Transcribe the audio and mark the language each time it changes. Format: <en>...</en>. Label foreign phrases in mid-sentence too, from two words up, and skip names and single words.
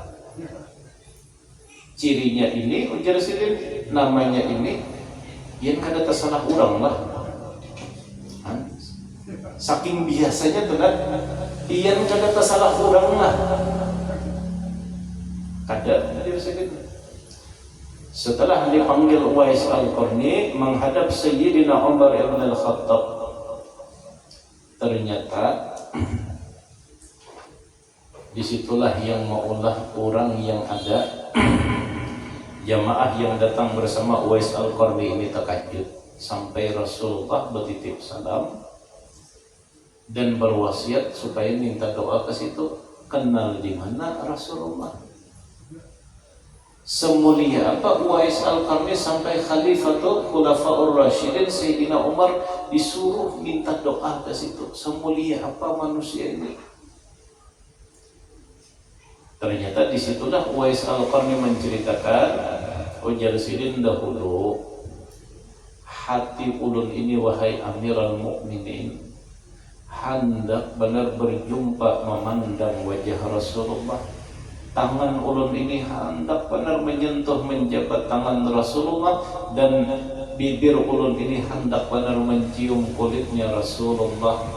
<bjn>Cirinya ini, ujar sidin, namanya ini, yang kada tersalah orang lah. Saking biasanya tuh kan, yang kada tersalah orang lah. Kada. Setelah dipanggil Uwais Al-Qarni menghadap Sayyidina Umar ibn al-Khattab, ternyata disitulah yang maulah orang yang ada jamaah yang datang bersama Uwais Al-Qarni ini terkejut sampai Rasulullah bertitip salam dan berwasiat supaya minta doa ke situ. Kenal di mana Rasulullah? Semulia apa Uwais Al-Qarni sampai Khalifatul Khulafaur Rasyidin Sayyidina Umar disuruh minta doa ke situ. Semulia apa manusia ini? Ternyata disitulah Uwais Al-Qarni menceritakan, ujar sidin dahulu, hati ulun ini wahai</bjn> <ar>Amirul Mukminin</ar> <bjn>hendak benar berjumpa memandang wajah Rasulullah. Tangan ulun ini hendak benar menyentuh menjabat tangan Rasulullah, dan bibir ulun ini hendak benar mencium kulitnya Rasulullah.</bjn>